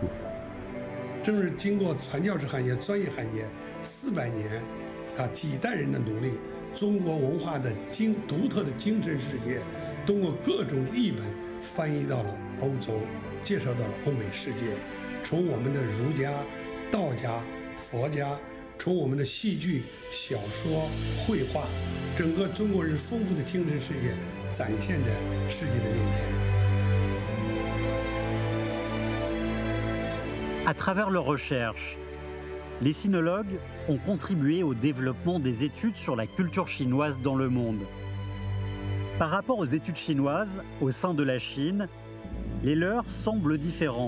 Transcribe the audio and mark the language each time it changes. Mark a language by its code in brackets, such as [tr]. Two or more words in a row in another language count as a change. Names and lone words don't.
[zh] 正是经过传教士行业、专业行业400年几代人的努力，中国文化的独特的精神世界，通过各种译本翻译到了欧洲，介绍到了欧美世界。从我们的儒家、道家、佛家，从我们的戏剧、小说、绘画，整个中国人丰富的精神世界展现在世界的面前。 [fr] À travers leurs recherches, les sinologues ont contribué au développement des études sur la culture chinoise dans le monde. Par rapport aux études chinoises au sein de la Chine, les leurs semblent différentes.